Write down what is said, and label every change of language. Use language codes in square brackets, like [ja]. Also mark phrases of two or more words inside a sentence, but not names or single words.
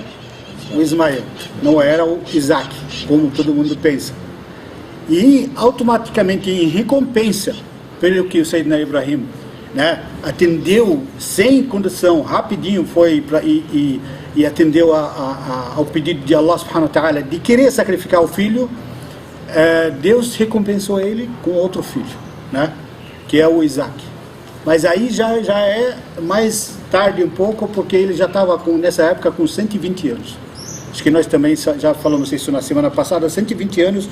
[pt] O Ismael, não era o Isaac, como todo mundo pensa. E automaticamente, em recompensa pelo que o Sayyidina Ibrahim atendeu sem condição, rapidinho foi e atendeu ao pedido de Allah [ar] سبحانه وتعالى [pt] de querer sacrificar o filho. Deus recompensou ele com outro filho, que é o Isaac. Mas aí já é mais tarde um pouco, porque ele já estava nessa época com 120 anos. Acho que nós também já falamos isso na semana passada, 120 anos.